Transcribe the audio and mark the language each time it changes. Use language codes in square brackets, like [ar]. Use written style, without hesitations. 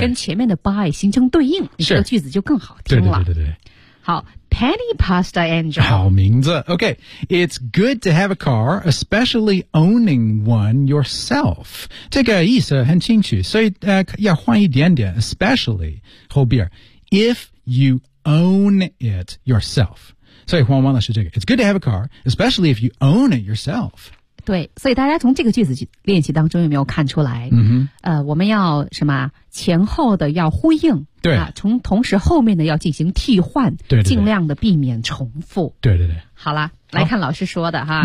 [zh] 跟前面的 buy 形成对应，你这个句子就更好听了。对对对对。好。Penny Pasta Angel. 好名字。Okay. [en] It's good to have a car, especially owning one yourself. [zh] 这个意思很清楚。所以、要换一点点 especially, 后边 [en] if you own it yourself. [zh] 所以换完了是这个。 [en] It's good to have a car, especially if you own it yourself. [zh] 对。所以大家从这个句子练习当中有没有看出来、 mm-hmm. 我们要什么前后的要呼应。对、啊、从同时后面的要进行替换对对对尽量的避免重复对对对好了好来看老师说的哈、